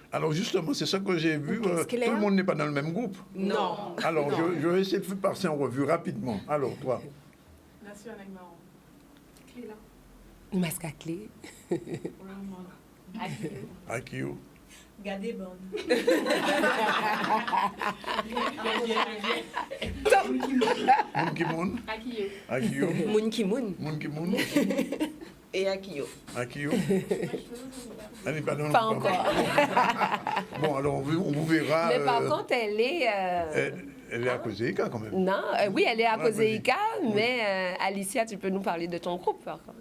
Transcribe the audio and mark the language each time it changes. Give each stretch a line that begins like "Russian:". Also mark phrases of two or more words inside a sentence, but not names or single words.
French: Alors justement, c'est ça que j'ai vu. Tout clair. le monde n'est pas dans le même groupe. Non. Alors, Non. je vais essayer de passer en revue rapidement. Alors, toi, Nation avec Maron. Clé là. masque à clé. Pour le moment. Akio, Gardez bon. Moun Kimoun, Akio, Moun ki moun. Moun Kimoun, Et Akio. Akio. Elle n'est pas dans le Pas groupe. encore. Bon, alors on vous verra. Mais par contre, elle est... Elle est à Kozega quand même. Non, oui, elle est à Ouais, Kozéika, vas-y. mais Alicia, tu peux nous parler de ton groupe, par contre.